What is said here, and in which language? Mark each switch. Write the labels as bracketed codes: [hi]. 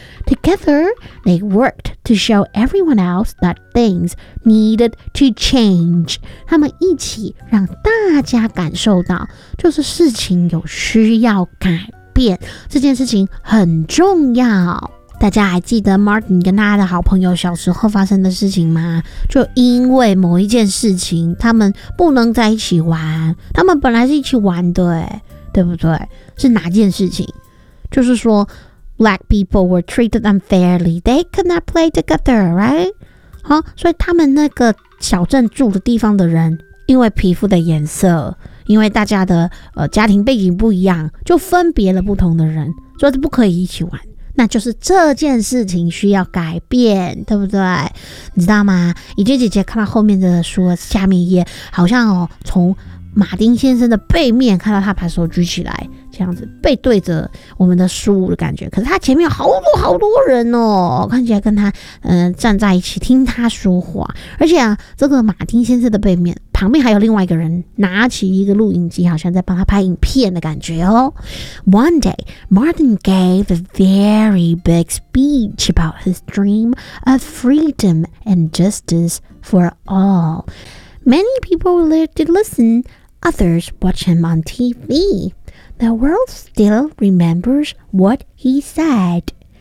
[en] Together they worked to show everyone else that things needed to change， [zh] 他们一起让大家感受到就是事情有需要改变，这件事情很重要。大家还记得 Martin 跟他的好朋友小时候发生的事情吗？就因为某一件事情他们不能在一起玩，他们本来是一起玩的，对不对？是哪件事情？就是说 [en] Black people were treated unfairly, they could not play together, right? [zh] 好，所以他们那个小镇住的地方的人因为皮肤的颜色，因为大家的家庭背景不一样，就分别了不同的人，所以不可以一起玩，那就是这件事情需要改变，对不对？你知道吗？怡君姐姐看到后面的书下面一页，好像哦，从马丁先生的背面看到他把手举起来，这样子背对着我们的书的感觉。可是他前面有好多好多人哦，看起来跟他站在一起听他说话，而且啊，这个马丁先生的背面旁边还有另外一个人拿起一个录影机，好像在帮他拍影片的感觉哦。 [en] One day, Martin gave a very big speech about his dream of freedom and justice for all. Many people were there to listen, others watch him on TV. The world still remembers what he said.